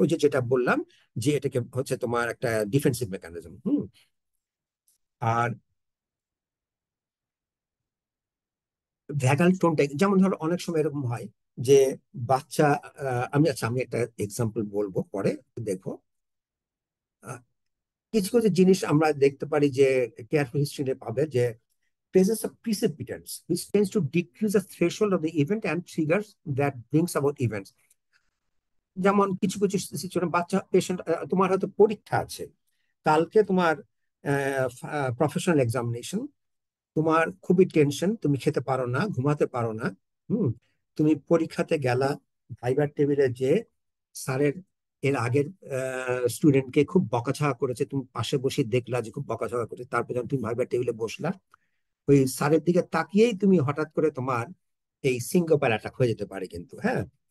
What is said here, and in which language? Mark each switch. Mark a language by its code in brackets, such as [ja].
[bn] ওই যে যেটা বললাম, যে এটাকে হচ্ছে তোমার একটা ডিফেন্সিভ মেকানিজম। আর ভ্যাগাল টোনটা, যেমন ধরো অনেক সময় এরকম হয় যে বাচ্চা, আমি একটা এক্সাম্পল বলবো পরে, দেখো। আহ, কিছু কিছু জিনিস আমরা দেখতে পারি যে কেয়ারফুল হিস্ট্রি পাবে, যে [en] presence of precipitants which tends to decrease the threshold of the event and triggers that brings about events. [bn] যেমন কিছু কিছু সিচুয়েশন, বাচ্চা পেশেন্ট, তোমার হয়তো পরীক্ষা আছে কালকে, তোমার প্রফেশনাল এক্সামিনেশন, তোমার খুবই টেনশন, তুমি খেতে পারো না, ঘুমাতে পারো না। হুম তুমি পরীক্ষাতে গেলা, ভাইবার টেবিলে যে স্যারের এর আগের স্টুডেন্টকে খুব বকাঝকা করেছে, তুমি পাশে বসে দেখলা যে খুব বকাঝকা করেছে, তারপর যখন তুমি ভাইবার টেবিলে বসলা, ওই স্যারের দিকে তাকিয়েই তুমি হঠাৎ করে তোমার এই সিঙ্কোপাল অ্যাটাক হয়ে যেতে পারে কিন্তু হ্যাঁ।